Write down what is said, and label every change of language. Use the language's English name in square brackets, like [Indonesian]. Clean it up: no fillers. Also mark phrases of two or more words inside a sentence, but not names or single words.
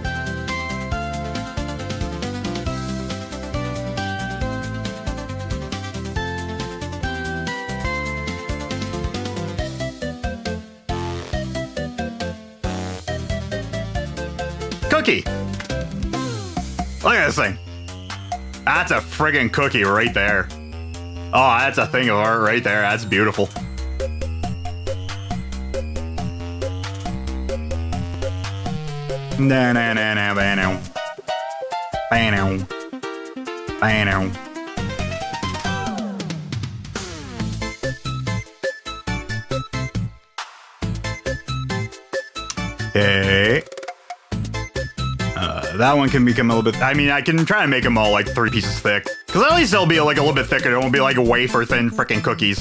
[English] Cookie. Look at this thing. That's a friggin' cookie right there. Oh, that's a thing of art right there. That's beautiful. Na na na na bano. Bano. Bano. Okay. That one can become a little bit. I mean, I can try and make them all like 3 pieces thick. Because at least they'll be like a little bit thicker. It won't be like wafer thin freaking cookies.